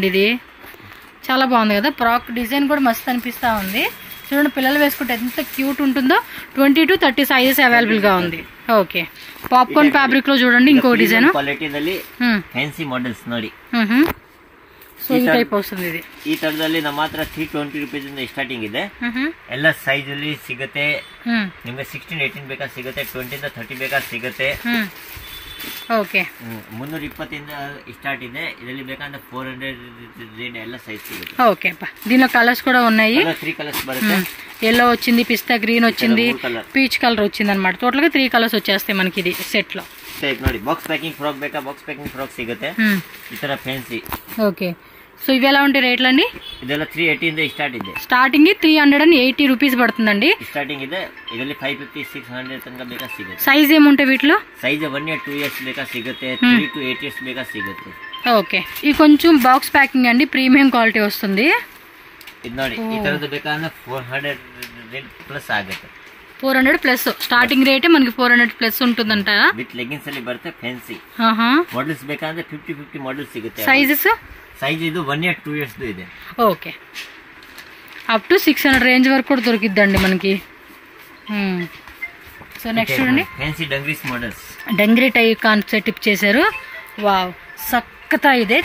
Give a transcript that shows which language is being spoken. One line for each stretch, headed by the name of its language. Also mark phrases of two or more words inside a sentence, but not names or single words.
Telugu: ఇది చాలా బాగుంది కదా.
English: frock design
Telugu: కూడా మస్తు అనిపిస్తా ఉంది. చూడండి పిల్లలు వేసుకుంటే ఎంత క్యూట్ ఉంటుందో. 20 to 30 సైజెస్ అవైలబుల్ గా ఉంది. ఓకే,
English: popcorn fabric
Telugu: లో చూడండి ఇంకో డిజైన్. సో ఈ టైప్ వస్తుంది ఇది.
Kannada: ಈ ತರದಲ್ಲಿ ನಮ್ಮ ಹತ್ರ 320 ರೂಪೀಸ್ ಇಂದ ಸ್ಟಾರ್ಟಿಂಗ್ ಇದೆ. ಎಲ್ಲ ಸೈಜ್ ಅಲ್ಲಿ ಸಿಗುತ್ತೆ. ನಿಮಗೆ 16-18 ಬೇಕಾ ಸಿಗುತ್ತೆ, 20 ಇಂದ 30 ಬೇಕಾ ಸಿಗುತ್ತೆ. ಓಕೆ 320 ಇಂದ ಸ್ಟಾರ್ಟ್ ಇದೆ. ಇದರಲ್ಲಿ ಬೇಕಂದ್ರೆ 400 ಎಲ್ಲ ಸೈಜ್ ಸಿಗುತ್ತೆ.
Telugu: ఓకే అబ్బా దీనిలో కలర్స్ కూడా ఉన్నాయి.
Kannada: 3 కలర్స్ బರುತ್ತೆ.
Telugu: ఎల్లో వచ్చింది,
English: pista green
Telugu: వచ్చింది,
English: peach colour
Telugu: వచ్చింది అన్నమాట. టోటల్ గా 3 కలర్స్ వచ్చేస్తాయి మనకి ఇది సెట్ లో.
Kannada: టైప్ ನೋಡಿ
English: box packing frock
Kannada: ಬೇಕಾ,
English: box packing frock
Kannada: ಸಿಗುತ್ತೆ. ಈ ತರ ಫ್ಯಾನ್ಸಿ.
Telugu: ఓకే సో ఇవి ఎలా ఉంటాయి రేట్లు అండి?
Kannada: ಇದೆಲ್ಲ 380 ಇಂದ స్టార్ట్ ಇದೆ.
Telugu: స్టార్టింగ్ 380 రూపీస్ పడుతుందండి.
Kannada: స్టార్టింగ్ ಇದೆ. ಇದರಲ್ಲಿ 550 600 ತನಕ ಬೇಕಾ ಸಿಗುತ್ತೆ.
Telugu: సైజ్ ఏముంటాయి వీటిలో?
Kannada: సైజ్
English: 1 year 2 years
Kannada: ಬೇಕಾ సిಗುತ್ತೆ,
English: 3 to 8 years
Kannada: ಬೇಕಾ ಸಿಗುತ್ತೆ.
Telugu: ఓకే ఇది కొంచెం
English: box packing
Telugu: అండి,
English: premium quality
Telugu: వస్తుంది.
Kannada: ఇది ನೋಡಿ ಈ ತರದ್ದು ಬೇಕಂದ್ರೆ 400 ప్లస్ ಆಗುತ್ತೆ.
Telugu: 400
English: plus starting rate
Telugu: మనకి 400 ప్లస్ ఉంటుందంట.
English: with leggings
Kannada: ಅಲ್ಲಿ ಬರುತ್ತೆ ಫ್ಯಾನ್ಸಿ. ಮಾಡೆಲ್ಸ್ ಬೇಕಂದ್ರೆ 50 ಮಾಡೆಲ್ಸ್ ಸಿಗುತ್ತೆ.
Telugu: సైజెస్
Kannada: సైజ్ ఇది
English: 1 year 2 years
Kannada: ಇದೆ.
English: okay up to
Telugu: 600 రేంజ్ వరకు కూడా దొరికిద్దండి మనకి.
English: so next
Telugu: చూడండి
English: fancy dungarees models. dungaree type concept
Telugu: టిప్ చేశారు. వావ్ సక్కతా ఇదే.